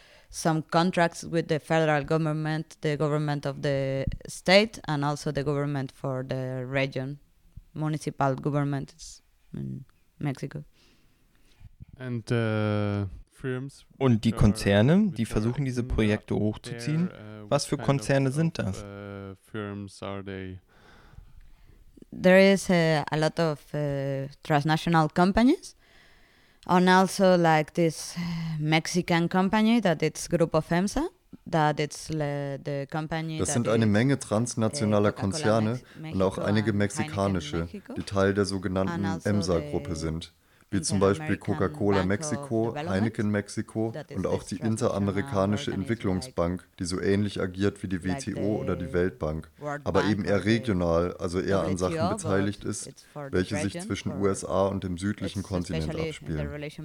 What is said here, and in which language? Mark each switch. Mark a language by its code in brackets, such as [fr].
[en] Some contracts with the federal government, the government of the state, and also the government for the region, municipal governments in Mexico. And firms. [de] Und die Konzerne, die versuchen diese Projekte hochzuziehen. Was für Konzerne sind das? [en] Firms are they? There is a lot of transnational companies. And also like this Mexican company that it's Grupo FEMSA, that it's the company. [de] Das sind eine Menge transnationaler Konzerne und auch einige mexikanische, die Teil der sogenannten EMSA-Gruppe sind, wie zum Beispiel Coca-Cola Mexico, Heineken Mexico und auch die Interamerikanische Entwicklungsbank, die so ähnlich agiert wie die WTO oder die Weltbank, aber eben eher regional, also eher an Sachen beteiligt ist, welche sich zwischen USA und dem südlichen Kontinent abspielen.